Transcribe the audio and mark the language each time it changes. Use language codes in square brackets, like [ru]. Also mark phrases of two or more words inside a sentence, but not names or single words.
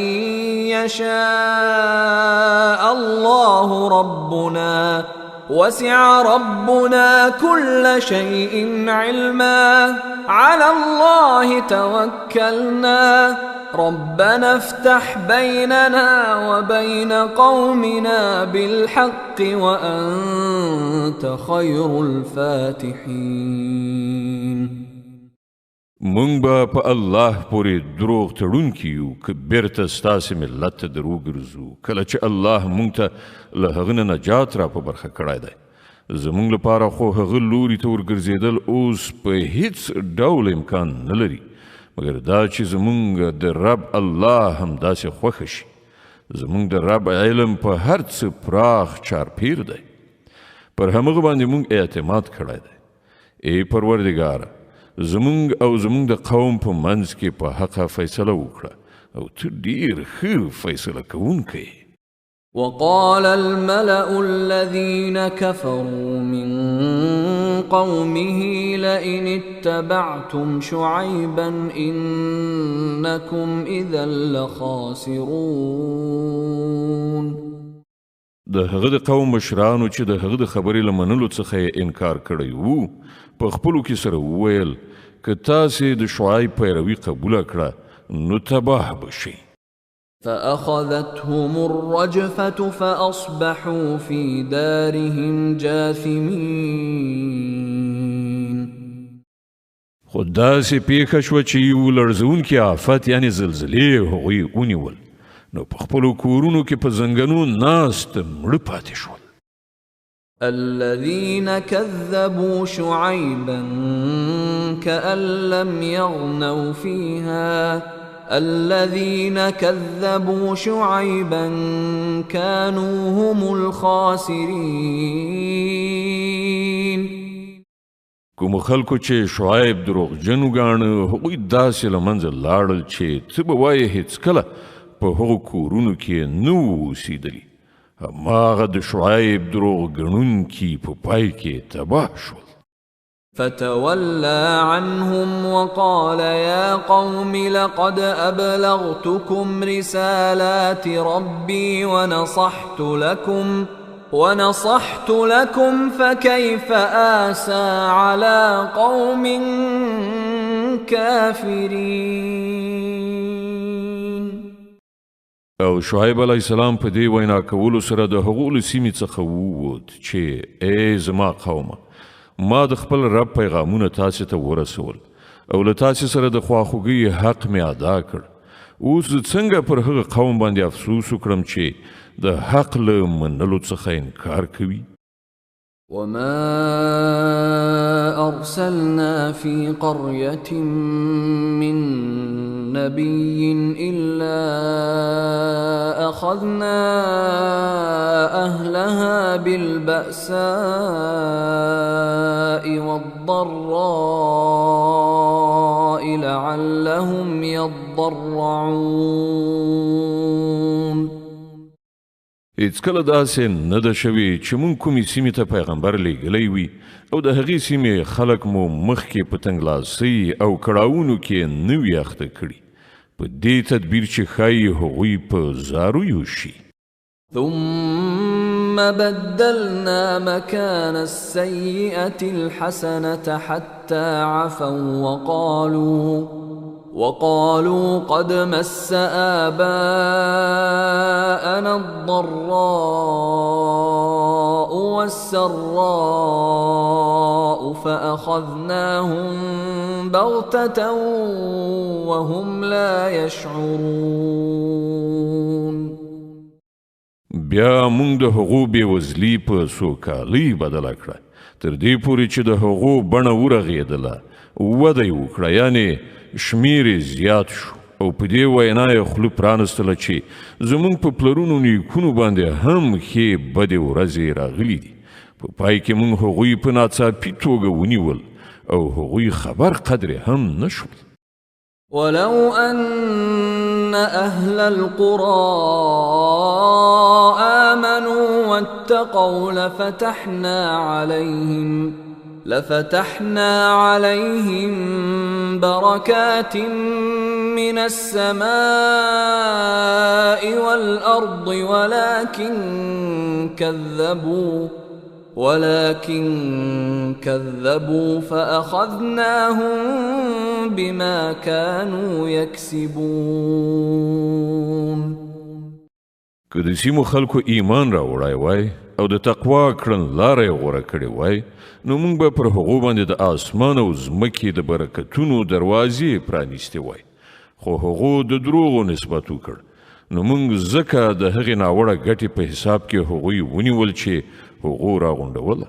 [ar] يشاء الله ربنا وسع ربنا كل شيء علما على الله توكلنا ربنا افتح بيننا وبين قومنا بالحق وأنت خير الفاتحين. [ps] مونږ به په الله پورې دروغ تړونکي یو که بیرته ستاسې ملت ته در وګرځو کله چې الله مونږ ته له هغه نه نجات را په برخه کړی دی. زمونږ لپاره خو هغه لوري ته ورګرځېدل اوس په هیڅ ډول امکان نه لري مګر دا چې زمونږ د رب الله همداسې خوښه شي. زمونږ د رب علم په هر څه پراخ چارپیر دی. پر همغه باندې مونږ اعتماد کړی دی. ای پروردګاره زمونږ او زمونږ د قوم په منځ کې په حقه فیصله وکړه او ته ډیر ښه فیصله کوونکی. [ar] وقال الملأ الذين كفروا من قومه لئن اتبعتم شعيبا إنكم إذا لخاسرون. [ps] د هغه د قوم مشرانو چې د هغه د خبرې له منلو څخه یې انکار کړی وو په خپلو کې سره وویل که تاسې د شعیب پیروي قبوله کړه نو تباه به شئ. [ar] فأخذتهم الرجفة فأصبحوا في دارهم جاثمين. [ps] خو داسې پیښه شوه چې یو لړزونکی آفت یعنې زلزلې هغوی ونیول نو په خپلو کورونو کې په زنګنو ناست مړه پاتې شول. [ar] الذين كذبوا شعيبا كأن لم يغنوا فيها الذين كذبوا شعيبا كانوا هم الخاسرين. [ps] کوم خلکو چې شعیب دروغجن وګاڼه هغوی داسې له منځه لاړل چې څه به وایې هېڅکله په هغو کورونو کې نه وو اوسېدلي. هماغه د شعیب دروغ ګڼونکي په پای کې تباه شول. [ar] فتولى عنهم وقال يا قوم لقد أبلغتكم رسالات ربي ونصحت لكم فكيف آسى على قوم كافرين. [ps] او شعیب [ar] علیه السلام [ps] په دې وینا کولو سره د هغو له سیمې څخه ووت چې ای زما قومه ما د خپل رب پیغامونه تاسې ته ورسول او له تاسې سره د خواخوږۍ حق مې ادا کړ. اوس څنګه پر هغه قوم باندې افسوس وکړم چې د حق له منلو څخه انکار کوي. [ar] وما أرسلنا في قرية من نبي إلا أخذنا أهلها بالبأساء والضراء لعلهم يضرعون. [ps] هیڅکله داسې نه ده شوې چې موږ کومې سیمې ته پیغمبر لیږلی وي او د هغې سیمې خلک مو مخکې په تنګلاسۍ او کړاوونو کې نه وي اخته کړي په دې تدبیر چې ښایي هغوی په زارویو شي. [ar] ثم بدلنا مكان السيئة الحسنة حتى عفوا وقالوا قد مس آباءنا الضراء والسراء فأخذناهم بغتة وهم لا يشعرون. [ps] بیا موږ د هغو بېوزلي په سوکالۍ بدله کړه تر دې پورې چې د هغو بڼه ورغېدله وده یې وکړه یعنې شمیر یې زیات شو او په دې وینا یې خوله پرانستله چې زموږ په پلرونو نیکونو باندې هم ښې بدې ورځې راغلي دي په پای کې موږ هغوی په ناڅاپي توګه ونیول او هغوی خبر قدرې هم نه شول. [ar] ولو أن أهل القرى آمنوا واتقوا لفتحنا عليهم بركات من السماء والأرض ولكن كذبوا فأخذناهم بما كانوا يكسبون. [ps] که د سیمو خلکو ایمان را وړای وای او د تقوا کړنلاره یې غوره کړې وای نو موږ به پر هغو باندې د آسمان او ځمکې د برکتونو دروازې پرانیستې وای خو هغو د دروغو نسبت وکړ نو موږ ځکه د هغې ناوړه ګټې په حساب کې هغوی ونیول چې هغو راغونډوله.